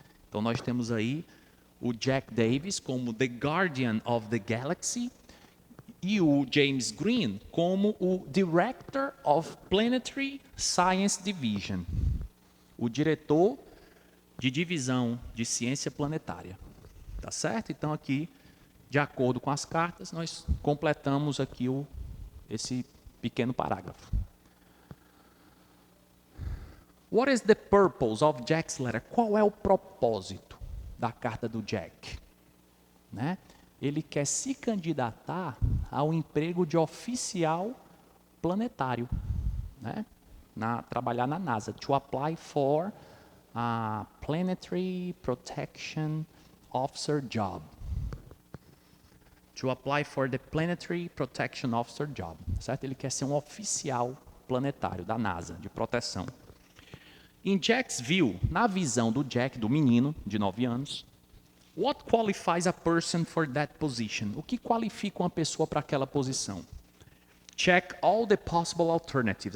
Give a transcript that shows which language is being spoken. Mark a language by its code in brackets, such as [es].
[pt] Então nós temos aí o Jack Davis como The Guardian of the Galaxy e o James Green como o Director of Planetary Science Division, o diretor de divisão de ciência planetária. Tá certo? Então aqui, de acordo com as cartas, nós completamos aqui esse pequeno parágrafo. [en] What is the purpose of Jack's letter? [pt] Qual é o propósito da carta do Jack? Né? Ele quer se candidatar ao emprego de oficial planetário, né? Trabalhar na NASA, [en] to apply for a Planetary Protection Officer job. To apply for the Planetary Protection Officer job, certo? [pt] Ele quer ser um oficial planetário da NASA, de proteção. [en] In Jack's view, [pt] na visão do Jack, do menino de 9 anos, [en] what qualifies a person for that position? [pt] O que qualifica uma pessoa para aquela posição? [en] Check all the possible alternatives.